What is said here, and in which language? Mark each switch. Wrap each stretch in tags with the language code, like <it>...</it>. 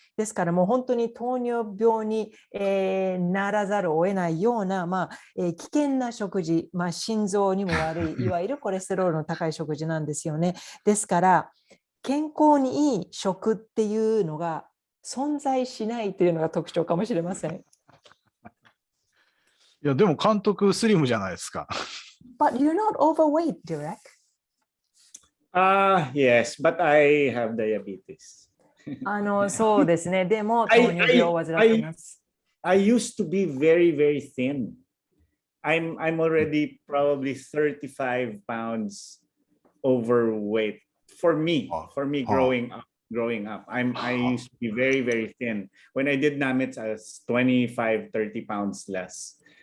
<ja>ですからもう本当に糖尿病に、ならざるを得ないような、危険な食事、心臓にも悪い、いわゆるコレステロールの高い食事なんですよね。ですから、健康にいい食っていうのが存在しないというのが特徴かもしれません。いや、でも監督スリムじゃないですか。</ja> <en>But you're not overweight, Direct. Yes, but I have diabetes.</en> <ja>そうですね。でも糖尿病を患っています。</ja> <en>I used to be very, very thin. I'm already probably 35 pounds overweight for me growing up. I used to be very, very thin. When I did Namets, I was 25, 30 pounds less.</en>